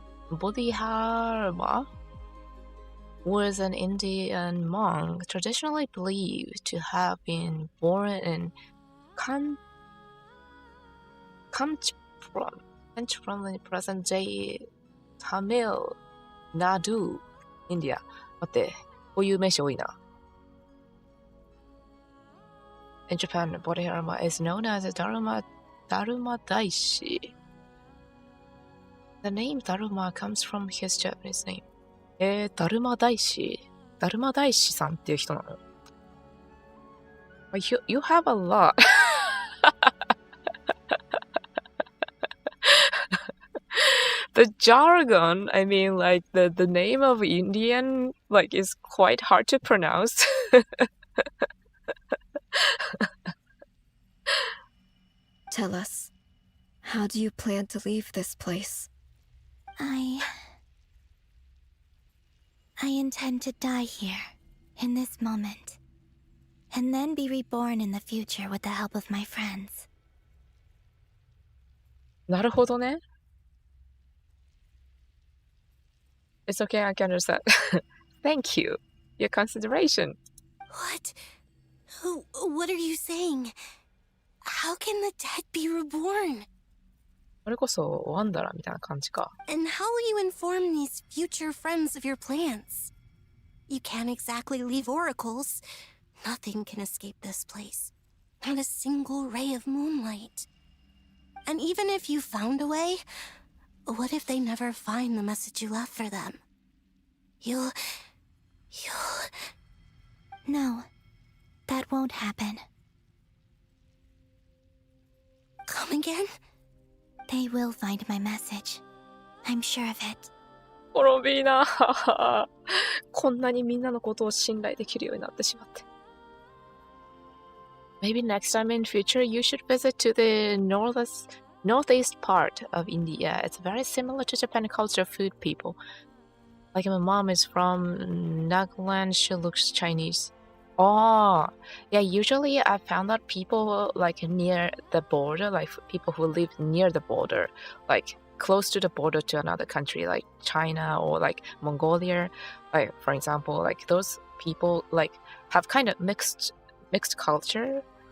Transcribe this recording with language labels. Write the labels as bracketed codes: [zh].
[en] Bodhidharma was an Indian monk traditionally believed to have been born in Kanchipuram in present-day Tamil Nadu, India. [ja] 待って、こういう名詞多いな。 [en] In Japan, Bodhidharma is known as Dharma Daishi. The name Dharma comes from his Japanese name. [ja] ダルマ大師さんっていう人なの。 [en] You have a lot. The jargon, I mean, like the name of Indian, like, is quite hard to pronounce. Tell us, how do you plan to leave this place? I intend to die here, in this moment, and then be reborn in the future with the help of my friends. [ja] なるほどね。 [en] It's okay, I can understand. Thank you. Your consideration. What? What are you saying? How can the dead be reborn? [ja] これこそワンダラみたいな感じか。 [en] And how will you inform these future friends of your plans? You can't exactly leave oracles. Nothing can escape this place. Not a single ray of moonlight. And even if you found a way, what if they never find the message you left for them? You'll... No, that won't happen. Come again? They will find my message. I'm sure of it. [ja] コロンビーナこんなにみんなのことを信頼できるようになってしまって。 [en] Maybe next time in future you should visit to the northeast part of India. It's very similar to Japan culture food people. Like my mom is from Nagaland, she looks Chinese. Oh, yeah, usually I found that people like near the border, like people who live near the border, like close to the border to another country like China or like Mongolia, like for example, like those people like have kind of mixed culture.